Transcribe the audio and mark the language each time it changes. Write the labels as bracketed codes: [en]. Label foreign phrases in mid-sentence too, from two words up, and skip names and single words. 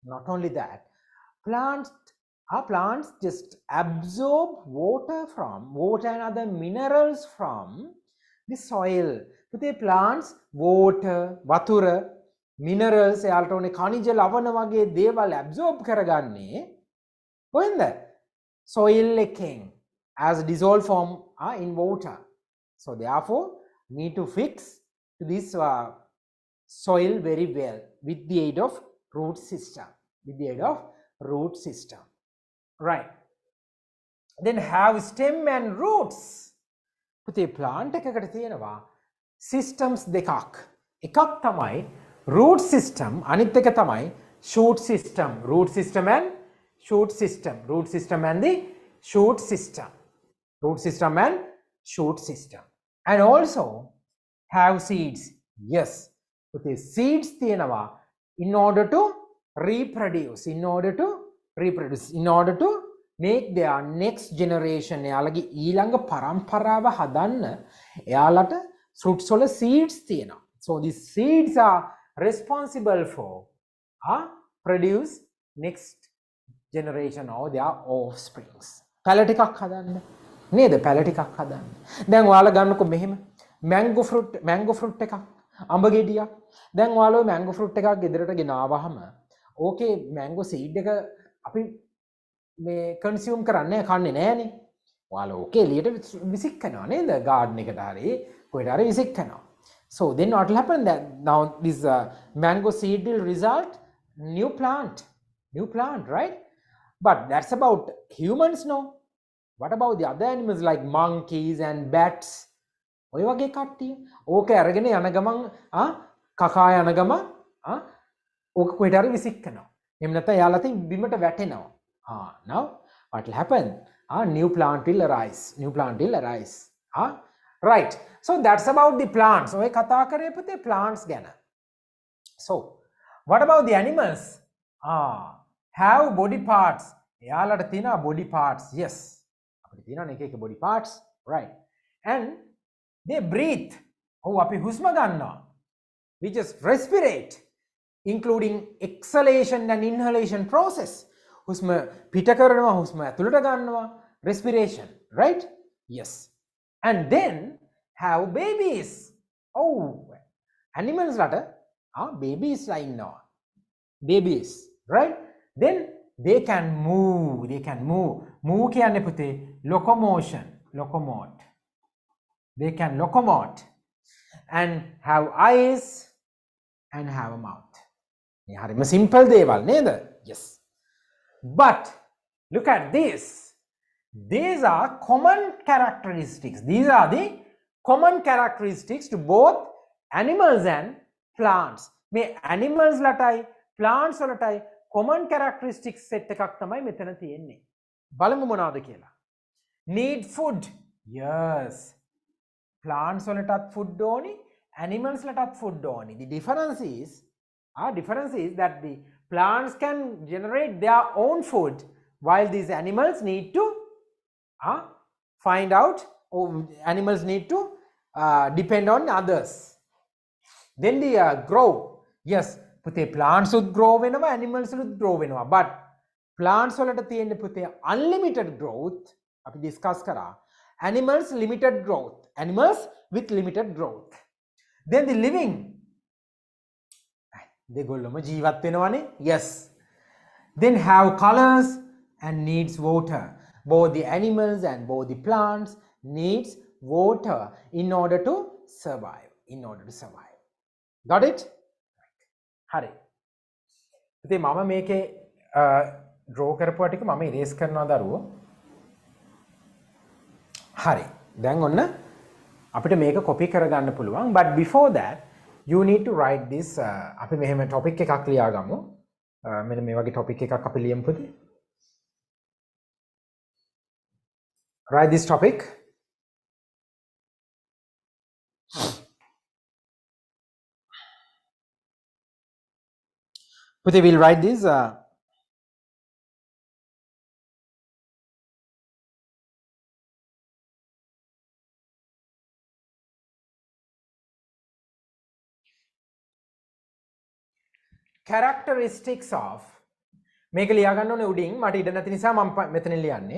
[en] plants just absorb water and other minerals from the soil පුතේ plants water [si] වතුර minerals එයාලට ඕනේ khනිජ ලවණ වගේ දේවල් absorb කරගන්නේ කොහෙන්ද soil එකෙන් [en] as dissolved form in water so therefore need to fix to this soil very well with the aid of root system right then have stem and roots [si] පුතේ plant එකකට තියෙනවා systems දෙකක් එකක් තමයි root system අනිත් එක තමයි [en] shoot system and shoot system. Root system and the shoot system. Root system and shoot system. And also have seeds. Yes. Okay, seeds තියෙනවා in order to reproduce. In order to reproduce. In order to make their next generation. [si] එයාලගේ ඊළඟ පරම්පරාව හදන්න එයාලට fruits වල seeds තියෙනවා. [en] So these seeds are responsible for produce next generation or their offsprings. [si] පැල ටිකක් හදන්න. නේද? පැල ටිකක් හදන්න. දැන් ඔයාලා ගන්නකො මෙහෙම [en] mango fruit [si] එකක්, අඹ ගෙඩියක්. දැන් ඔයාලා ඔය [en] mango fruit [si] එකක් ගෙදරට ගෙනාවහම ඕකේ [en] mango seed [si] එක අපි මේ consume කරන්නේ කන්නේ නෑනේ. ඔයාලා ඕකේ එළියට විසික් කරනවා නේද? garden එකට හරි කොහෙට හරි විසික් කරනවා. [en] So then what will happen that now this mango seed will result new plant, right? But that's about humans, no? What about the other animals like monkeys and bats? [si] ඔය වගේ කට්ටිය ඕක අරගෙන යන ගමන් කකා යන ගමන් ඕක කොහෙට හරි විසික් කරනවා. එහෙම නැත්නම් යාළුවා තින් බිමට වැටෙනවා. [en] Now what will happen? New plant will arise. Right. So that's about the plants. [si] ඔය කතා කරේ පුතේ plants ගැන. [en] So what about the animals? Have body parts. [si] එයාලට තියෙනවා [en] body parts. [si] Yes. අපිට තියෙනවා එක එක [en] body parts. Right. And they breathe. [si] අපි හුස්ම ගන්නවා. [en] We just respirate, including exhalation and inhalation process. [si] හුස්ම පිට කරනවා, හුස්ම ඇතුළට ගන්නවා. [en] Respiration, right? Yes. And then have babies. [si] Animals ලට babies ලා ඉන්නවා. [en] Babies, right? Then they can move. [si] Move කියන්නේ පුතේ locomotion. [en] They can locomote and have eyes and have a mouth. [si] මේ හරිම simple දේවල් නේද? [en] Yes. But look at this. These are common characteristics. These are the common characteristics to both animals and plants. [si] මේ animals ලටයි plants වලටයි [en] common characteristics set [si] එකක් තමයි මෙතන තියෙන්නේ. බලමු මොනවද කියලා. [en] Need food. [si] Yes. Plants වලටත් food ඕනි, animals ලටත් food ඕනි. [en] The difference is that the plants can generate their own food while these animals need to find out, or animals need to depend on others. Then they grow. Yes, පුතේ plants would grow වෙනවා, animals would grow වෙනවා. [si] But plants වලට තියෙන්නේ පුතේ [en] unlimited growth. [si] අපි discuss කරා. [en] Animals limited growth. Animals with limited growth. Then the living. [si] දෙගොල්ලම ජීවත් වෙනවනේ. [en] Yes. Then have colors and needs water. Both the animals and both the plants needs water in order to survive. Got it? [si] හරි. ඉතින් මම මේකේ draw කරපුවා ටික මම erase කරනවා දරුවෝ. හරි. දැන් ඔන්න අපිට මේක copy කරගන්න පුළුවන්. [en] But before that you need to write this. [si] අපි මෙහෙම topic එකක් ලියාගමු. මෙන්න මේ වගේ topic එකක් අපි ලියමු පුතේ. [en] Write this topic. Puti will write this. Characteristics of [si] මේක ලියා ගන්න ඕනේ උඩින් මට ඉඩ නැති නිසා මම මෙතන ලියන්නේ.